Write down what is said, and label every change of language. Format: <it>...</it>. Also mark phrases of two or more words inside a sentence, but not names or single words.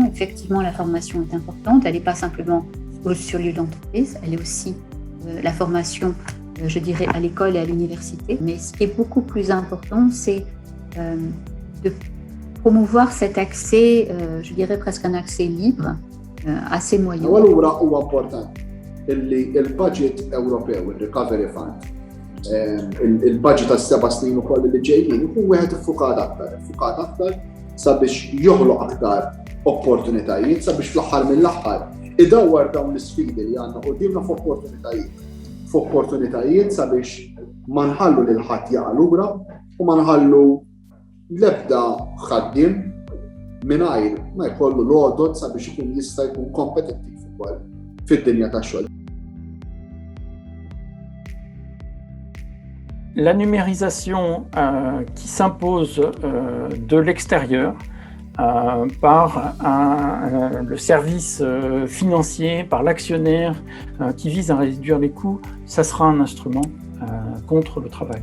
<fr>Effectivement, la formation est importante. Elle n'est pas simplement sur lieu d'entreprise, elle est aussi la formation, je dirais, à l'école et à l'université. Mais ce qui est beaucoup plus important, c'est de promouvoir cet accès, je dirais presque un accès libre à ces moyens.</fr> <mt>Il-budget Ewropew, il-</mt> <en>Recovery Fund,</en> <mt>il-budget tas-7 snin ukoll li ġejjin ikun wieħed iffukat aktar sabiex joħloq aktar opportunitajiet sabiex fl-aħħar mill-aħħar idawwar dawn l-isfidi li għandna qudiemna f'opportunitajiet sabiex ma nħallu lil ħadd jaqa' lura u ma nħallu l-ebda ħaddiem mingħajr ma jkollu l-għodod sabiex ikun jista' jkun kompetittiv ukoll fid-dinja tax-xogħol.</mt> <fr>La numérisation qui s'impose de l'extérieur par le service financier, par l'actionnaire qui vise à réduire les coûts, ça sera un instrument contre le travail.</fr>